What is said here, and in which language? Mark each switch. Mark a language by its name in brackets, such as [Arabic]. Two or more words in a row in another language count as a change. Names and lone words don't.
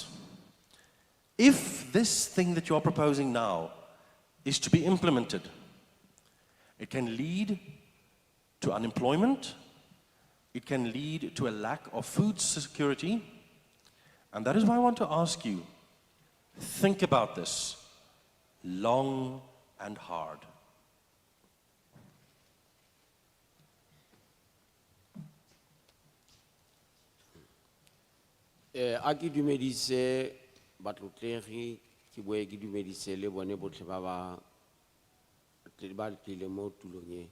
[English] If this thing that you're proposing now is to be implemented, it can lead to unemployment, it can lead to a lack of food security, and that is why I want to ask you, think about this long and hard. [Tswana] A ke dumedise batlotlegi ke boe ke dumedise le bone botlhe ba tlile mo tulong e.